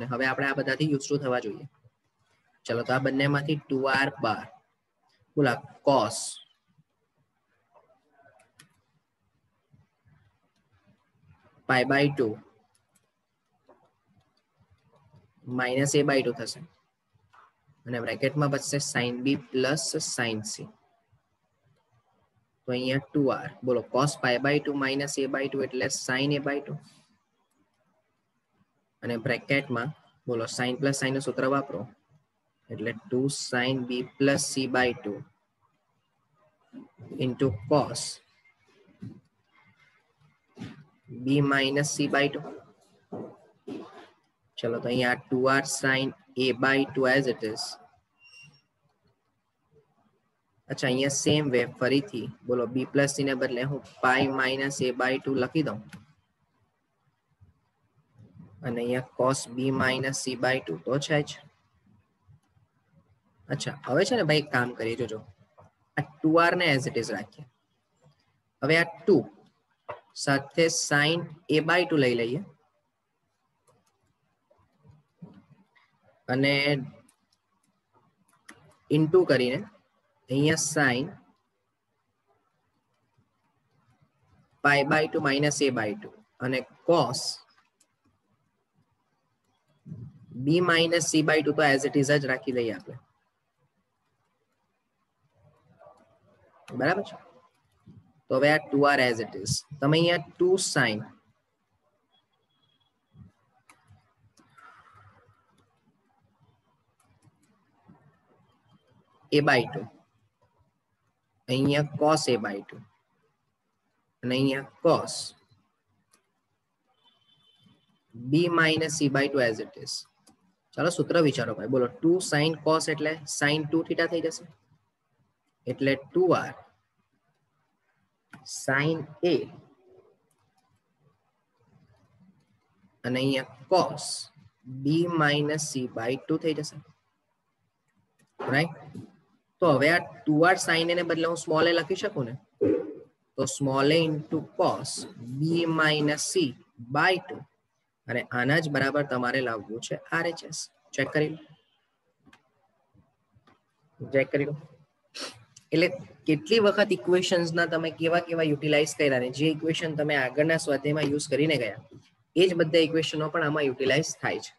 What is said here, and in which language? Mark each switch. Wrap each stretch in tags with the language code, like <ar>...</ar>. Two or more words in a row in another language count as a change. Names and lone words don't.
<gu>હવે આપણે આ બધાથી</gu> <en>used to</en> <gu>થવા જોઈએ. ચલો, તો આ બંનેમાંથી 2r બાર, બોલા</gu> <en>cos pi by 2 minus a by 2</en> <gu>થશે અને બ્રેકેટમાં બચશે</gu> <en>sin b plus sin c.</en> <gu>તો અહીંયા 2r બોલો</gu> <en>cos pi by 2 minus a by 2</en> <gu>એટલે</gu> <en>sin a by 2</en> <gu>અને બ્રેકેટમાં બોલો</gu> <en>sin plus sin</en> <gu>નું સૂત્ર વાપરો એટલે</gu> <en>2 sin b plus c by 2 into cos b minus c by 2.</en> <gu>ચલો તો અહીંયા</gu> <en>2r sin a by 2 as it is.</en> <gu>અચ્છા અહીંયા</gu> <en>same way</en> <gu>ફરીથી બોલો</gu> <en>b plus c</en> <gu>ને બદલે હું</gu> <en>pi minus a by 2</en> <gu>લખી દઉં અને અહીંયા</gu> <en>cos b minus c by 2</en> <gu>તો છે જ. અચ્છા હવે છે ને ભાઈ એક કામ કરીએ જોજો આ 2r ને</gu> <en>as it is</en> <gu>રાખીએ. હવે આ 2 સાથે</gu> <en>sin a by 2</en> <gu>લઈ લઈએ અને ઇન્ટુ કરીને અહીંયા</gu> <en>sin pi by 2 minus a by 2</en> <gu>અને</gu> <en>cos b minus c by 2</en> <gu>તો</gu> <en>as it is</en> <gu>જ રાખી દઈએ આપણે. બરાબર છે. તો હવે આ 2r</gu> <en>as it is</en> <gu>તમે અહીંયા</gu> <en>2 sin a by 2</en> <gu>અહીંયા</gu> <en>cos a by 2</en> <gu>અને અહીંયા</gu> <en>cos b minus c by 2 as it is.</en> <gu>ચાલો સૂત્ર વિચારો ભાઈ બોલો</gu> <en>2 sin cos</en> <gu>એટલે</gu> <en>sin 2 theta</en> <gu>થઈ જશે એટલે</gu> <en>2r sin a</en> <gu>અને અહીંયા</gu> <en>cos b minus c by 2</en> <gu>થઈ જશે રાઈટ. તો હવે આ</gu> <en>2r sin a</en> <gu>ને બદલે હું</gu> <en>small a into cos b minus c by 2</en> <gu>અને આના જ બરાબર તમારે લાવવું છે RHS. ચેક કરી લો એટલે કેટલી વખત ઇક્વેશન્સ ના તમે કેવા કેવા યુટિલાઇઝ કર્યા ને જે ઇક્વેશન તમે આગળના સ્વાધ્યાયમાં યુઝ કરીને ગયા એ જ બધા ઇક્વેશનો પણ આમાં યુટિલાઇઝ થાય છે.</gu>